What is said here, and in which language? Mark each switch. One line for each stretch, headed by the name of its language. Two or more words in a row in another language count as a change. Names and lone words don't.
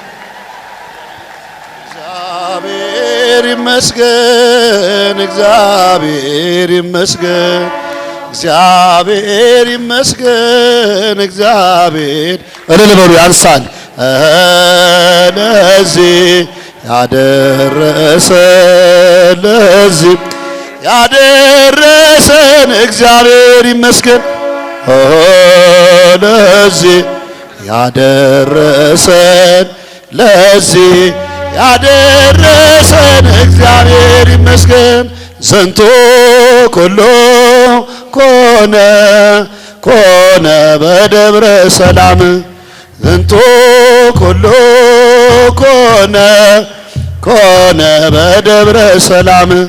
Amharic: እግዚአብሔር ይመስገን እግዚአብሔር ይመስገን እግዚአብሔር ይመስገን እግዚአብሔር እልል በሉ ያንሳል ለዚህ ያደረሰን ለዚህ ያደረሰን እግዚአብሔር ይመስገን ለዚህ ያደረሰን ለዚህ ያደረሰን እግዚአብሔር ይመስገን
Geez: ዘንቶ ኩሉ ኮነ ኮነ በደብረ ሰላም ዘንቶ ኩሉ ኮነ ኮነ በደብረ ሰላም